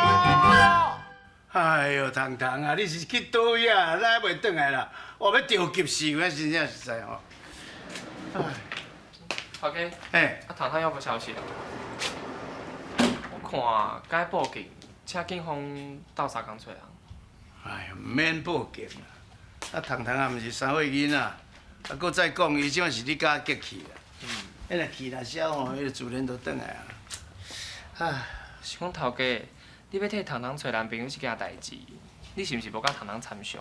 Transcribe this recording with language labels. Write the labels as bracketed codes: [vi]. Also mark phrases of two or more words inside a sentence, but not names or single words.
[nan] 哎呦，糖糖啊，你是去倒位啊？哪还袂转来啦？我要着急死，我真正实在吼。哎，头家，哎，糖糖要无消息啊？我看该报警，请警方斗相共找人。哎呦，唔免报警啦。啊，糖糖也毋是3岁囡仔，啊，搁再讲，伊即摆是你家激气啦。迄若气若消吼，迄个自然就转来啊。唉，是讲头家，你要替糖糖找男朋友这件代志，你是毋是无甲糖糖参详？